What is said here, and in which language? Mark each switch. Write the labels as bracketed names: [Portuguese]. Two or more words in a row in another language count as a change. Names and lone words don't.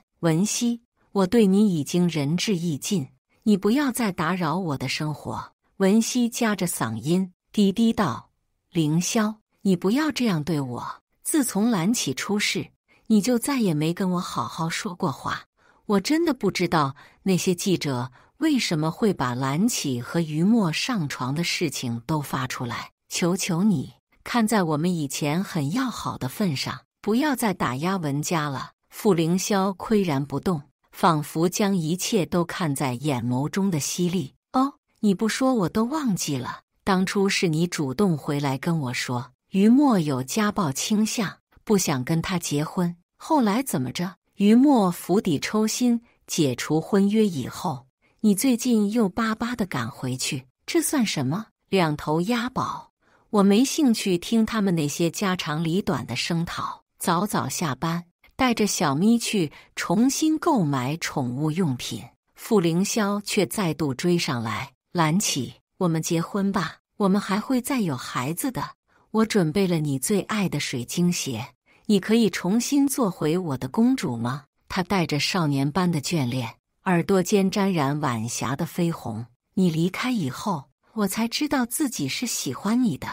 [Chinese] 文熙，我對你已經仁至義盡，你不要再打擾我的生活。文熙夾着嗓音低低道：“凌霄，你不要這樣對我。自從藍起出事，你就再也沒跟我好好說過話。我真的不知道那些記者為什麼會把藍起和於墨上床的事情都發出來。求求你，看在我們以前很要好的份上，不要再打壓文家了。” 傅凌霄巋然不動，仿佛將一切都看在眼眸中的犀利。哦，你不說我都忘記了，當初是你主動回來跟我說於墨有家暴傾向，不想跟他結婚。後來怎麼着？於墨釜底抽薪，解除婚約以後，你最近又巴巴地趕回去，這算什麼？兩頭押寶。我沒興趣聽他們那些家長裡短的聲討，早早下班，帶着小咪去重新購買寵物用品。傅凌霄卻再度追上來：“藍起，我們結婚吧，我們還會再有孩子的。我準備了你最愛的水晶鞋，你可以重新做回我的公主嗎？” 她帶着少年般的眷戀，耳朵間沾染晚霞的绯紅。你離開以後，我才知道自己是喜歡你的。